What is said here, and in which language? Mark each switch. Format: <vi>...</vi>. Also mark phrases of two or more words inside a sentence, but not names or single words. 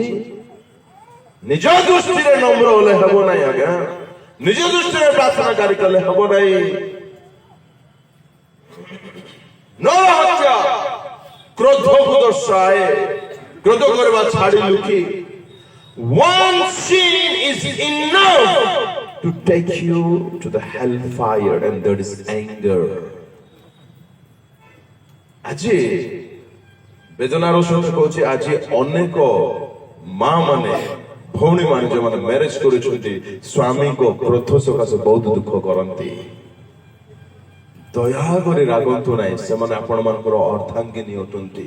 <or>ନିଜ ଦୃଷ୍ଟିରେ ନମ୍ର ହେଲେ ହେବ ନାହିଁ ଆଜ୍ଞା, ନିଜ ଦୃଷ୍ଟିରେ ପ୍ରାର୍ଥନାକାରୀ କଲେ ହେବ ନାହିଁ। ନରହତ୍ୟା କ୍ରୋଧକୁ ଦର୍ଶାଏ, କ୍ରୋଧ କରିବା ଛାଡ଼ି ଲୁକି।</or> <en>One sin is enough to take you to the hellfire, and that is anger.</en> <or>ଆଜି ବେଦନାର ସହିତ କହୁଛି, ଆଜି ଅନେକ ମା ମାନେ, ଭଉଣୀ ମାନେ ଯେଉଁମାନେ ମ୍ୟାରେଜ କରୁଛନ୍ତି, ସ୍ୱାମୀଙ୍କ କ୍ରୋଧ ସକାଶେ ବହୁତ ଦୁଃଖ କରନ୍ତି। ଦୟାକରି ରାଗନ୍ତୁ ନାହିଁ, ସେମାନେ ଆପଣମାନଙ୍କର ଅର୍ଦ୍ଧାଙ୍ଗିନୀ ଅଟନ୍ତି।</or>